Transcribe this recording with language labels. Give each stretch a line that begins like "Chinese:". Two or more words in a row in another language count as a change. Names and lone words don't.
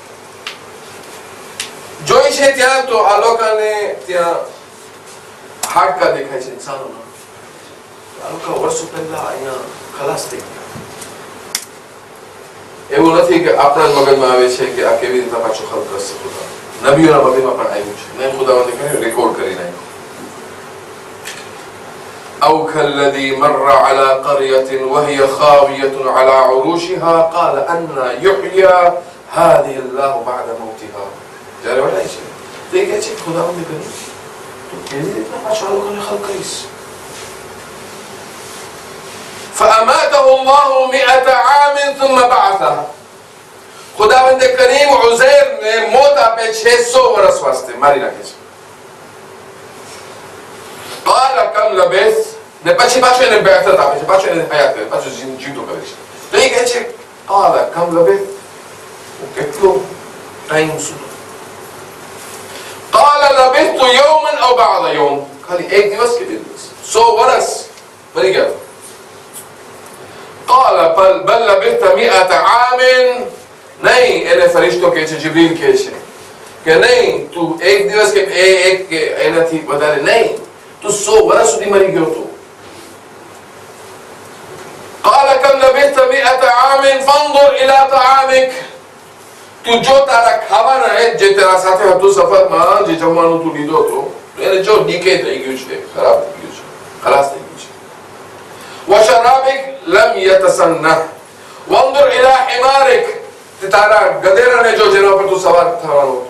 Gujarati: જોઈ છે ત્યાં તો આ લોકોને ત્યાં હાડકા દેખાય છે ઇન્સાનોના. આ લોકો વર્ષો પહેલા અહીંયા ખલાસ થઈ ગયા. એવું નથી કે આપણા મગજમાં આવે છે કે આ કેવી રીતે પાછું ખલ્ક કરશે. ખુદા નબીઓના મગજમાં પણ આવ્યું છે ને, ખુદાવંદે કહ્યું રેકોર્ડ કરી નાખ્યું.
Arabic: أو كالذي مر على قرية وهي خاوية على عروشها قال أنى يحيى هذه الله بعد موتها.
Gujarati: જ્યારે વળાય છે તો એ કહે છે ખુદાવંદે કહ્યું તો કેવી રીતના પાછું આ લોકોને ખલ્ક કરીશ.
Arabic: فأماته الله 100 عام ثم بعثه.
Gujarati: ખુદાવંદે કરીમ ઉઝૈરને મોત આપે છે 100 વર્ષ વાસ્તે, મારી નાખે છે.
Arabic: قال كم لبثت.
Gujarati: ને પછી પાછું એને બેઅત આપે છે, પાછું એને હયાત કરે, પાછું જીવતો કરે છે. તો એ કહે છે
Arabic: قال كم لبثت.
Gujarati: કેટલો ટાઈમ સુધી.
Arabic: قال لبثت يوما او بعض يوم.
Gujarati: ખાલી એક દિવસ કે બે દિવસ. 100 વર્ષ બની ગયા.
Arabic: قال بل لبثت 100 عام.
Gujarati: નહીં, એને ફરિશ્તો કહે છે, જિબ્રીલ કહે છે કે નહીં, તું એક દિવસ કે એક કે એનાથી વધારે નહીં, તું 100 વર્ષ સુધી મરી ગયો તું.
Arabic: قال كم لبثت 100 عام فانظر الى طعامك.
Gujarati: તું જો તારા ખાવાના જે તારા સાથે હતું સફરમાં, જે જમવાનું તું લીધો હતો એને જો ડીકે થઈ ગયું છે, ખરાબ થઈ ગયું છે. ખલાસ થઈ ગયું છે.
Arabic: وشرابك لم يتسنه وانظر إلى حمارك,
Gujarati: તારા ગધેડાને જો જેના પર તું સવાર થવાનો હતો.